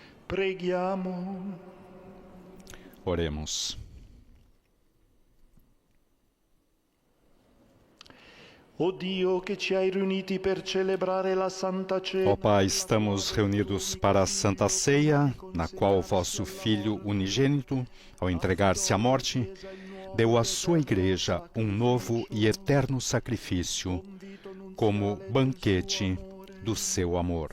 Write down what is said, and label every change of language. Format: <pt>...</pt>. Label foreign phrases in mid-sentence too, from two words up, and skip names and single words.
<it>Preghiamo.</it> <pt>Oremos.</pt> <it>O Dio che ci hai riuniti per celebrare la Santa Cena.</it> <pt>Ó Pai, estamos reunidos para a Santa Ceia, na qual o vosso Filho unigênito, ao entregar-se à morte, deu à sua Igreja um novo e eterno sacrifício, como banquete do seu amor.</pt>